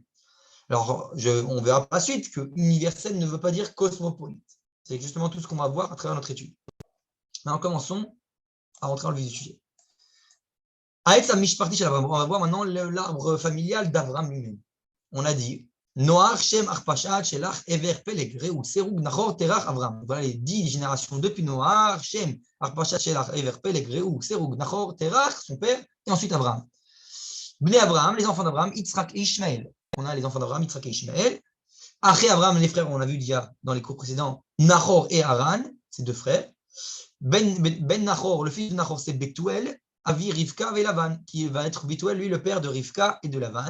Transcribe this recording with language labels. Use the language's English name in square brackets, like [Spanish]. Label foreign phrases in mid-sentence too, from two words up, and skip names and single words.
[French] Alors, on verra par la suite que universel ne veut pas dire cosmopolite. C'est justement tout ce qu'on va voir à travers notre étude. Maintenant, commençons à rentrer dans le vif du sujet. On va voir maintenant l'arbre familial d'Abraham lui-même. On a dit Noach, Shem, Arpachad, Shelach, Ever, Peleg, Reu, Serug, Nachor, Terach, Abraham. Voilà les 10 générations depuis Noach, Shem, Arpachad, Shelach, Ever, Peleg, Reu, Serug, Nachor, Terach, son père, et ensuite Abraham. Bnei Abraham, les enfants d'Abraham, Yitzhak et Ishmaël. On a les enfants d'Abraham, Yitzhak et Ishmaël. Après Abraham, les frères, on a vu déjà dans les cours précédents, Nachor et Haran, ces deux frères. Ben Nachor, le fils de Nachor, c'est Bethuel, Avi, Rivka et Lavan, qui va être Bethuel, lui, le père de Rivka et de Lavan.